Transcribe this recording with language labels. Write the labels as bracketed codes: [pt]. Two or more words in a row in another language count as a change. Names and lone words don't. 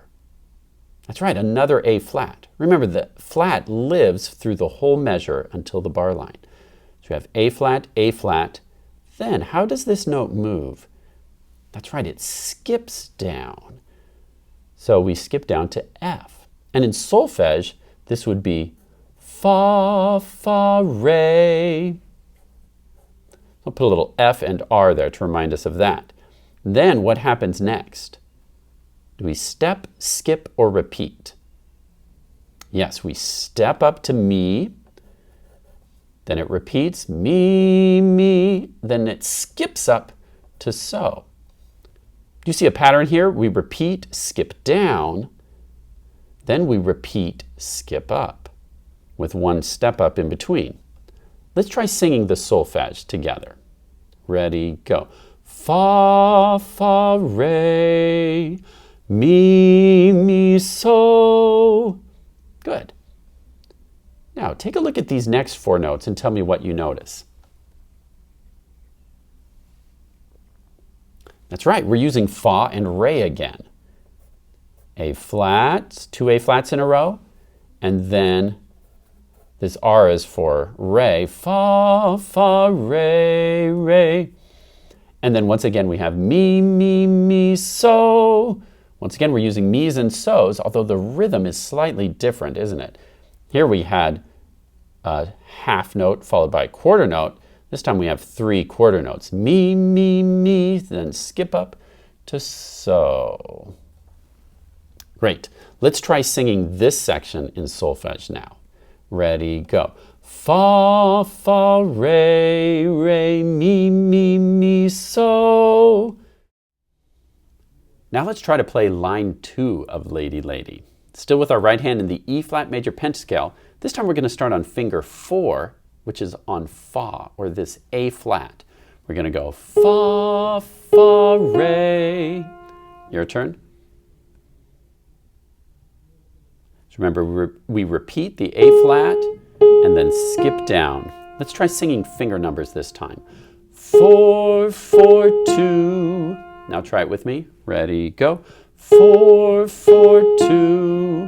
[en] That's right, another A flat. Remember, the flat lives through the whole measure until the bar line. So we have A flat, then how does this note move? That's right, it skips down. So we skip down to F. And in solfege, this would be fa, fa, re. I'll put a little F and R there to remind us of that. Then what happens next? Do we step, skip, or repeat? Yes, we step up to mi, then it repeats mi, mi, then it skips up to so. Do you see a pattern here? We repeat, skip down, then we repeat, skip up, with one step up in between. Let's try singing the solfege together. Ready, go. Fa, fa, re, mi, mi, so. Good. Now take a look at these next 4 notes and tell me what you notice. That's right, we're using fa and re again. A flat, 2 A flats in a row, and then this R is for re, fa, fa, re, re. And then once again we have mi, mi, mi, so. Once again we're using mi's and so's, although the rhythm is slightly different, isn't it? Here we had a half note followed by a quarter note. This time we have 3 quarter notes. Mi, mi, mi, then skip up to so. Great. Let's try singing this section in solfege now. Ready, go. Fa, fa, re, re, mi, mi, mi, so. Now let's try to play line 2 of Lady Lady. Still with our right hand in the E flat major pentascale. This time we're going to start on finger 4, which is on fa, or this A flat. We're going to go fa, fa, re. Your turn. So remember, we repeat the A flat and then skip down. Let's try singing finger numbers this time. 4, 4, 2. Now try it with me. Ready, go. 4, 4, 2.